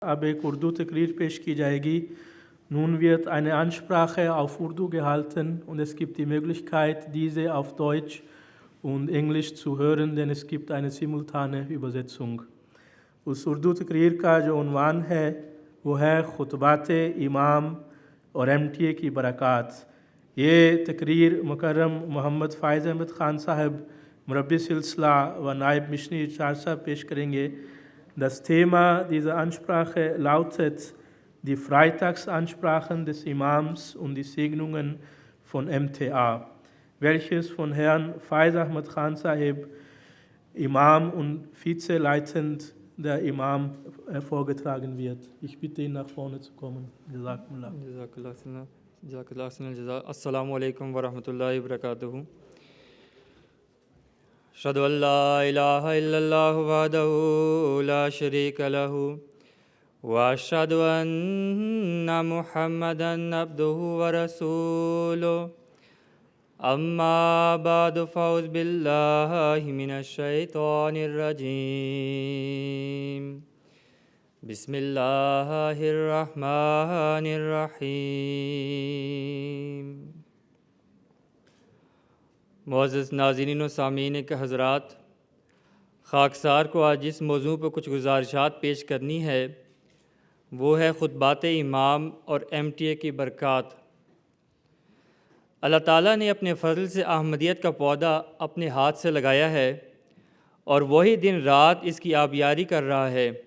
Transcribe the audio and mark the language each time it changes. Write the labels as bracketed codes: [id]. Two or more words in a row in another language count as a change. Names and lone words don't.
[ur] اب ایک اردو تقریر پیش کی جائے گی. [de] Nun wird eine Ansprache auf Urdu gehalten und es gibt die Möglichkeit, diese auf Deutsch und Englisch zu hören, denn es gibt eine simultane Übersetzung. [ur] اس اردو تقریر کا جو عنوان ہے وہ ہے خطبات امام اور MTA کی برکات. یہ تقریر مکرم محمد فائز احمد خان صاحب مربی سلسلہ و نائب مشنی چار صاحب پیش کریں گے. [de] Das Thema dieser Ansprache lautet die Freitagsansprachen des Imams und die Segnungen von MTA, welches von Herrn Faiz Ahmad Khan Sahib, Imam und Vizeleitend der Imam, vorgetragen wird. Ich bitte ihn nach vorne zu kommen. [ar] Jazakumullah. السلام عليكم و رحمة الله و بركاته. أشهد أن لا إله إلا الله وحده لا شريك له و أشهد أن محمدا عبده و رسوله. أما بعد فأعوذ بالله من الشيطان الرجيم. بسم الله الرحمن الرحيم. [ur] معزز ناظرین و سامعین کے حضرات، خاکسار کو آج اس موضوع پر کچھ گزارشات پیش کرنی ہے، وہ ہے خطبات امام اور MTA کی برکات. اللہ تعالیٰ نے اپنے فضل سے احمدیت کا پودا اپنے ہاتھ سے لگایا ہے اور وہی دن رات اس کی آبیاری کر رہا ہے.